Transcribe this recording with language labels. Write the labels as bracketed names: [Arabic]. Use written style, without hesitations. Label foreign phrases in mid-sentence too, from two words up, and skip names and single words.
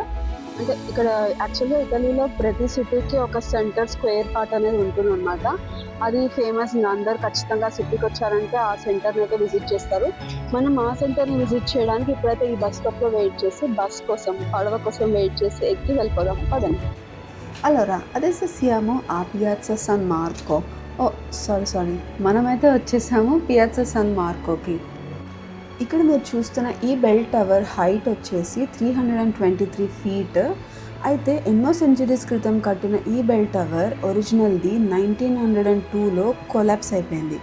[Telugu] అంటే ఇక్కడ యాక్చువల్గా ఇటలీలో ప్రతి సిటీకి ఒక [English] center square part [Telugu] అనేది ఉంటుంది అనమాట. అది ఫేమస్. అందరు ఖచ్చితంగా సిటీకి వచ్చారంటే ఆ సెంటర్ని అయితే విజిట్ చేస్తారు. మనం ఆ సెంటర్ని విజిట్ చేయడానికి ఇప్పుడైతే ఈ [English] bus stop [Telugu] లో వెయిట్ చేసి బస్ కోసం, పడవ కోసం వెయిట్ చేసి ఎక్కి వెళ్ళిపోదాం పదండి. [Italian] Allora, adesso siamo a Piazza San Marco. [Telugu] Oh, సారీ మనమైతే వచ్చేసాము పియాజా సన్ మార్కోకి. ఇక్కడ మీరు చూస్తున్న ఈ [English] bell tower height [Telugu] వచ్చేసి 323 ఫీట్. అయితే ఎన్నో సెంచరీస్ క్రితం కట్టిన ఈ [English] bell tower [Telugu] ఒరిజినల్ది 1902లో కొలాప్స్ అయిపోయింది.